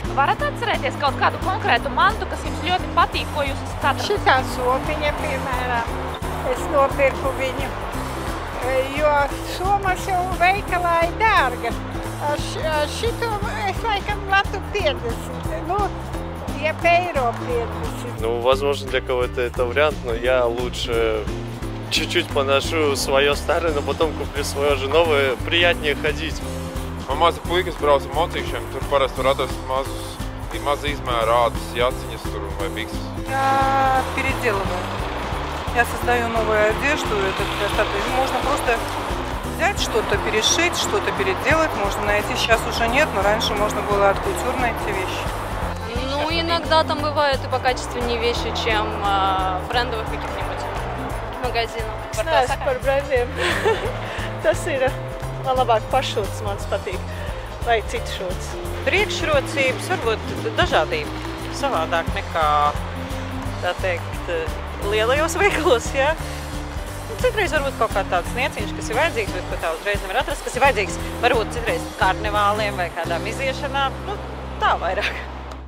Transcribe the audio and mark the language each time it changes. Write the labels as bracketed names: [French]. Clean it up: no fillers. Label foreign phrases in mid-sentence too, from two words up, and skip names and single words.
[Latvian] Varat atcerēties kaut kādu konkrētu mantu, kas jums ļoti patīk, ko jūs esat atradusi? Šitā somiņa, piemēram, es nopirku viņu, jo somas jau veikalā ir dārga. Šito es laikam latu 50, €5 50. [Russian] Возможно, для кого-то это вариант, но я лучше чуть-чуть поношу свое старое, но потом куплю свое же новое. Приятнее ходить. [Latvian] Man mazi puikas brauc ar mocīkšiem, tur parasti var atrast maza izmēra ādas, jaciņas tur vai bikses. [Russian] Я переделываю. Я создаю новую одежду. Можно просто взять что-то, перешить, что-то переделать. Можно найти. Сейчас уже нет, но раньше можно было [French] haute couture [Russian] найти вещи. Иногда там бывают и покачественнее вещи, чем брендовых каких-нибудь магазинов. [Latvian] Es neesmu par brendiem. Tas ir labāk pašūts, man patīk, vai citu šūts. Priekšrocības varbūt dažādība, savādāk nekā, tā teikt, lielajos veikalos, jā. Citreiz varbūt kaut kā tāds nieciņš, kas ir vajadzīgs, bet ko tā uzreiz nevar atrast, kas ir vajadzīgs varbūt citreiz karnevāliem vai kādām iziešanām, tā vairāk.